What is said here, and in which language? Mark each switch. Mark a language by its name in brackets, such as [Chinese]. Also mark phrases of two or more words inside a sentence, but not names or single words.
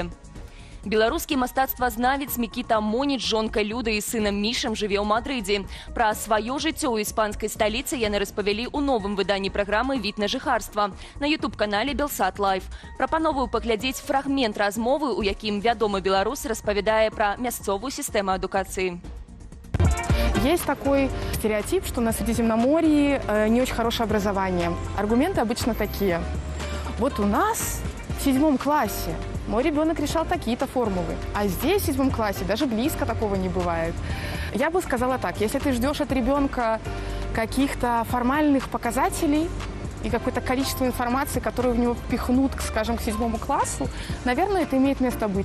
[Belarusian] Беларускі мастацтвазнавец Мікіта Моніч, жонка Люда і сынам Мішам жыве ў Мадрыдзе. Пра сваё жыццё ў іспанскай сталіцы яны распавялі ў новым выданні праграмы «Від на жыхарства» на YouTube-канале Belsat Live. Прапановую паглядзець фрагмент размовы, у якім вядомы беларус распавядае пра мясцовую сістэму адукацыі. [Russian] Есть такой стереотип, что на Средиземноморье не очень хорошее образование. Аргументы обычно такие. Вот у нас в 7 классе мой ребенок решал такие-то формулы, а здесь в 7 классе даже близко такого не бывает. Я бы сказала так, если ты ждешь от ребенка каких-то формальных показателей и какое-то количество информации, которую в него впихнут, скажем, к 7 классу, наверное, это имеет место быть.